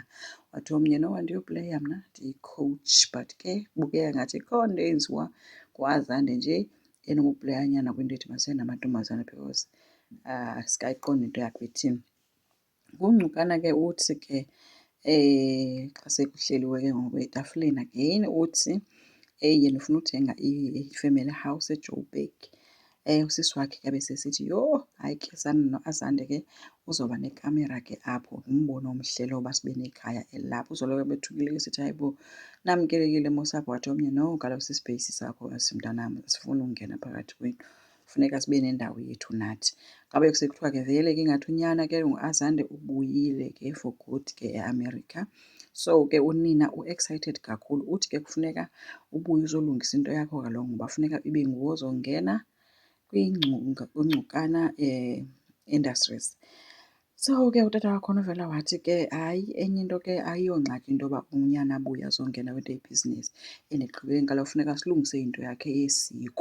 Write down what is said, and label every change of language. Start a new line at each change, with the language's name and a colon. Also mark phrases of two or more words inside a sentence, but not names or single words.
Xhosa: Wathi omnye no andiyopleya mna ndiyi-coach but ke kubukeka ngathi ikhona into eyenziwa nguAzande nje enobupleyanyana kwinto edibaniselene namantombazana because asikayiqondi into yakhe ithini. UNgcukana ke uthi ke xa sekuhleliwe ke ngoku etafileni again uthi yena ufuna uthenga i-family house eJoburg. Usisi wakhe ke ebesesithi yho hayi ke noAzande ke uzoba nekamera ke apho ngumbono omhle lowo uba sibe nekhaya elilapho. Uzoloko bethukile ke esithi hayibo namkelekile mos apho. Wathi omnye no kaloku sisipeyisi sakho mntanam asifuni ungena phakathi kwethu, funeka sibe nendawo yethu nathi. Kwabe kusekuthiwa ke vele ke ingathi unyana ke nguAzande ubuyile ke
English: for good
Xhosa: ke eAmerica. So ke unina u-excited kakhulu uthi ke kufuneka ubuye uzolungisa into yakho kaloku ngoba funeka ibe nguwe ozongena kwiNgcukana Industries. So ke utata wakhona uvela wathi ke hayi enye into ke ayiyongxaki into yoba unyana abuye azongena kwinto yebhizinesi and ekugqibeleni kaloku funeka silungise into yakhe yesiko.